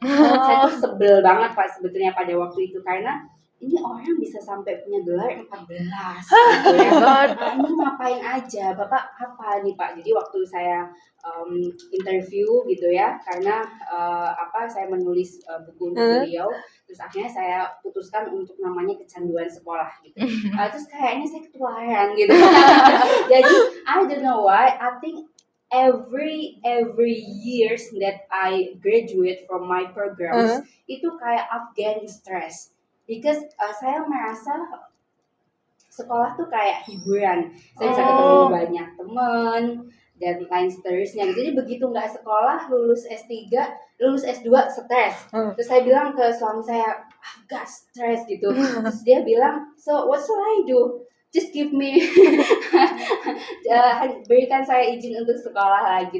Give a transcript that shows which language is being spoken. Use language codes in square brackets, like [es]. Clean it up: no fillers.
[id] Saya tuh sebel banget Pak sebetulnya pada waktu itu karena ini orang bisa sampai punya gelar 14 gitu ya. Ini ngapain aja, Bapak apa nih Pak? Jadi waktu saya interview gitu ya, karena saya menulis buku untuk beliau, terus akhirnya saya putuskan untuk namanya Kecanduan Sekolah gitu. Terus kayaknya saya ketularan gitu. [en] Jadi I don't know why, I think every years that I graduate from my programs [id] itu kayak [en] I'm getting stress. [id] Because saya merasa sekolah tuh kayak hiburan. Saya bisa ketemu banyak teman dan lain seterusnya. Jadi begitu nggak sekolah, lulus S3, lulus S2 stres. Terus saya bilang ke suami saya, gak stres gitu. Terus dia bilang, [en] so what should I do? Just give me, [id] berikan saya izin untuk sekolah lagi.